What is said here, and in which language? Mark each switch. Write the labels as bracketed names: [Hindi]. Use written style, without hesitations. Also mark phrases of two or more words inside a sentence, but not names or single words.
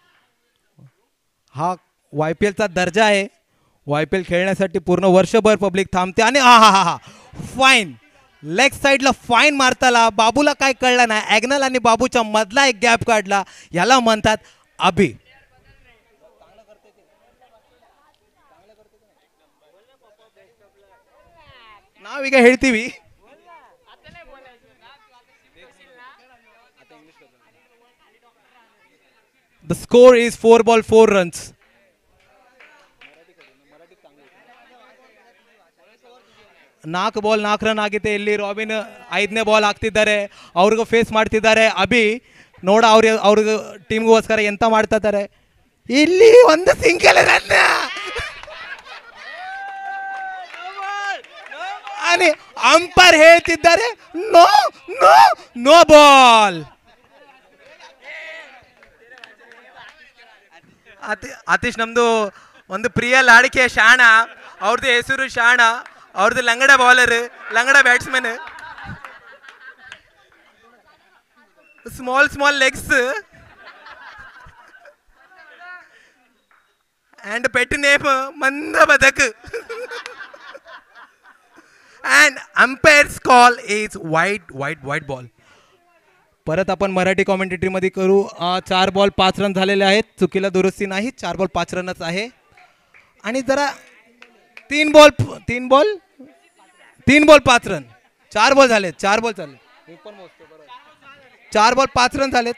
[Marathi] हा YPLचा दर्जा आहे. YPL खेळण्यासाठी पूर्ण वर्षभर पब्लिक थांबते. आणि हा हा हा हा [English] fine leg [Marathi] साईडला फाईन मारताला बाबूला काय कळलं नाही. ॲग्नल आणि बाबूच्या मधला एक गॅप काढला. याला म्हणतात अभि. [Kannada] ನಾವೀಗ ಹೇಳ್ತೀವಿ. [English] The score is 4 ball 4 runs. [Kannada] ನಾಲ್ಕು ಬಾಲ್ 4 ರನ್ ಆಗಿದೆ. ಇಲ್ಲಿ ರಾಬಿನ್ 5ನೇ ಬಾಲ್ ಹಾಕ್ತಿದ್ದಾರೆ. ಅವ್ರಿಗೂ ಫೇಸ್ ಮಾಡ್ತಿದ್ದಾರೆ ಅಭಿ. ನೋಡ ಅವ್ರಿಗೆ ಟೀಮ್ಗೋಸ್ಕರ ಎಂತ ಮಾಡ್ತಾ ಇದ್ದಾರೆ. ಇಲ್ಲಿ ಒಂದು [English] single run [Kannada] आणि अंपायर ಹೇಳ್ತಿದ್ದಾರೆ [English] no no no ball. [Kannada] ಆತೀಶ್ ನಮ್ದು ಒಂದು ಪ್ರಿಯ ಲಾಡಿಕೆ ಶಾಣ. ಅವ್ರದ್ದು ಹೆಸರು ಶಾಣ. ಅವ್ರದ್ದು ಲಂಗಡ ಬೌಲರ್, ಲಂಗಡ ಬ್ಯಾಟ್ಸ್ಮನ್, [English] small legs and pet name [Kannada] ಮಂದ ಬದಕ್. [English] and umpire's call is wide ball. [Marathi] परत आपण मराठी कॉमेंटेटरी मध्ये करू. 4 बॉल 5 रन झालेले आहेत. चुकीला दुरुस्ती नाही. 4 बॉल 5 रनच आहे. आणि जरा 3 बॉल 5 रन. 4 बॉल झालेत. 4 बॉल चालले. 4 बॉल 5 रन झालेत.